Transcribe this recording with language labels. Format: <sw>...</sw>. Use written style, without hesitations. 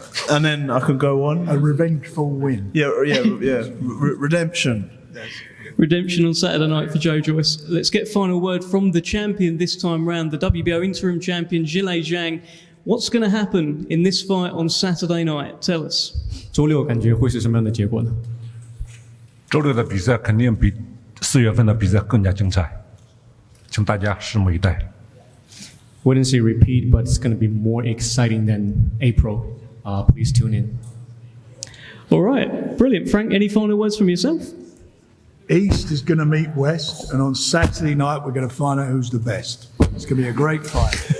<en>And then I can go on. A revengeful win. Yeah. Redemption. Redemption on Saturday night for Joe Joyce. Let's get final word from the champion this time round, the WBO interim champion, Zhilei Zhang. What's going to happen in this fight on Saturday night? Tell us.</en> <zh>周六感觉会是什么样的结果呢？周六的比赛肯定比4月份的比赛更加精彩，请大家拭目以待。</zh> <en>Wouldn't say repeat, but it's going to be more exciting than April. Please tune in. All right, brilliant. Frank, any final words from yourself? East is going to meet West, and on Saturday night we're going to find out who's the best. It's going to be a great fight.</en>